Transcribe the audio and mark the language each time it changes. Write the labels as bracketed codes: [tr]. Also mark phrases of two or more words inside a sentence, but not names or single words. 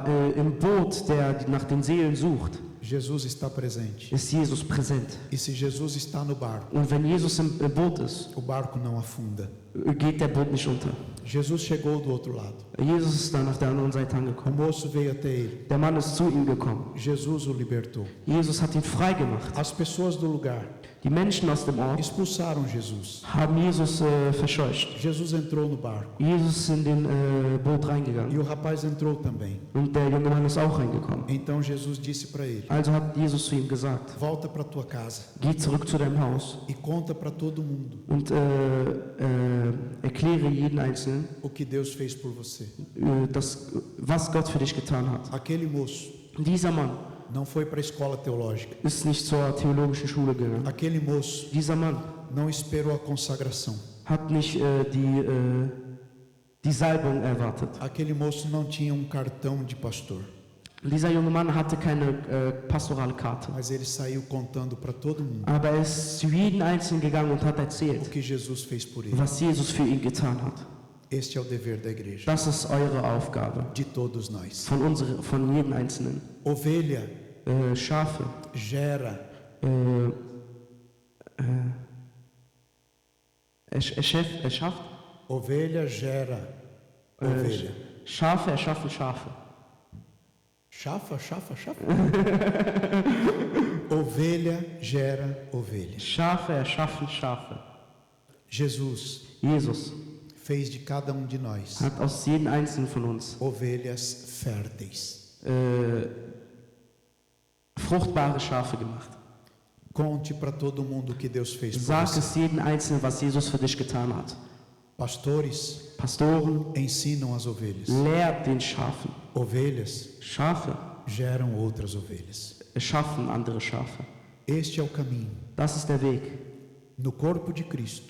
[de] Aber im Boot, der nach den Seelen sucht, [pt] Jesus está presente. [de] ist Jesus präsent. [pt] E se Jesus está no barco, [de] Und wenn Jesus im Boot ist, [pt] o barco não afunda. [de] geht der Boot nicht unter. [pt] Jesus chegou do outro lado. [de] Jesus ist dann auf der anderen Seite [pt] O [de] angekommen. [pt] moço veio até ele. [de] Der Mann ist zu ihm gekommen. [pt] Jesus o libertou. [de] Jesus hat ihn frei gemacht. [pt] As pessoas do lugar [de] Die Menschen aus dem Ort [pt] expulsaram Jesus. [de] haben Jesus verscheucht. [pt] Jesus entrou no barco. [de] Jesus ist in den Boot [pt] E [de] reingegangen. [pt] o rapaz entrou também. [de] Und der junge Mann ist auch reingekommen. [pt] Então Jesus disse para ele: [de] Also hat Jesus zu ihm gesagt, [pt] volta para tua casa [de] geh zurück zu deinem Haus [pt] e conta para todo mundo [de] und erkläre jeden Einzelnen, [pt] o que Deus fez por você. [de] was Gott für dich getan hat. [pt] Aquele moço [de] Dieser Mann [pt] não foi para a escola teológica. [de] ist nicht zur theologischen Schule gegangen. [pt] Aquele moço [de] Dieser Mann [pt] não esperou a consagração. [de] hat nicht die Salbung erwartet. [pt] Aquele moço não tinha cartão de pastor, [de] Dieser junge Mann hatte keine pastorale Karte. [pt] mas ele saiu contando para todo mundo [de] Aber er ist zu jedem Einzelnen gegangen und hat [pt] o [de] erzählt, [pt] que Jesus fez por ele. [de] was Jesus für ihn getan hat. [pt] Este é o dever da igreja, [de] Das ist eure Aufgabe, [pt] de todos nós. [de] von jedem Einzelnen. [pt] Ovelha [de] Schafe, [pt] gera, [de] erschafft, [pt] ovelha gera ovelha. [de] Schafe erschaffen Schafe. Chafa. [pt] Ovelha gera ovelha. [de] Schafe erschaffen Schafe. [pt] Jesus [de] Jesus [pt] fez de cada de nós [de] hat aus jedem Einzelnen von uns [pt] ovelhas férteis. [de] fruchtbare Schafe gemacht. [pt] Conte para todo mundo o que Deus fez por [de] Sag [pt] você. [de] es jedem Einzelnen, was Jesus für dich getan hat. [pt] Pastores [de] Pastoren, [pt] ensinam as ovelhas. [de] lehrt den Schafen. [pt] Ovelhas [de] Schafe [pt] geram outras ovelhas. [de] erschaffen andere Schafe. [pt] Este é o caminho. [de] Das ist der Weg [pt] No corpo de Cristo,